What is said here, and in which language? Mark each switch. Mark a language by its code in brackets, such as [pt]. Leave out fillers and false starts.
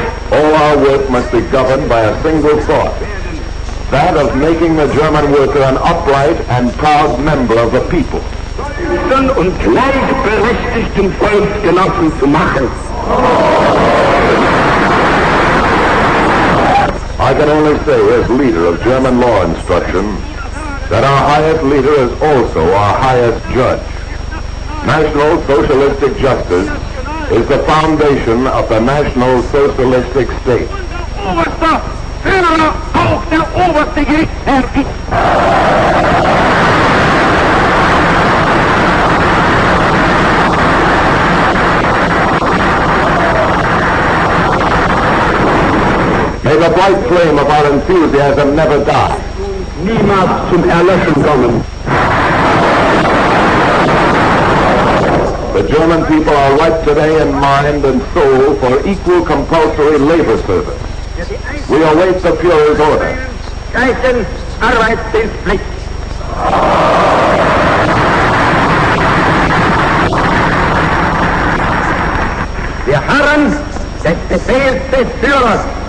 [en] All our work must be governed by a single thought, that of making the German worker an upright and proud member of the people. [de] Und gleichberechtigten Volksgenossen zu machen. [en] I can only say, as leader of German law instruction, that our highest leader is also our highest judge. National socialistic justice is the foundation of the National Socialistic State. [de] Oberster Führer, auch der oberste Gerichtsherr ist. [en] May the bright flame of our enthusiasm never die. [de] Niemals zum Erlöschen kommen. [en] The German people are ripe today in mind and soul for equal compulsory labor service. We await the Führer's order. [de] Gleichen Arbeitsdienstpflicht. Wir harren des Befehls des Führers.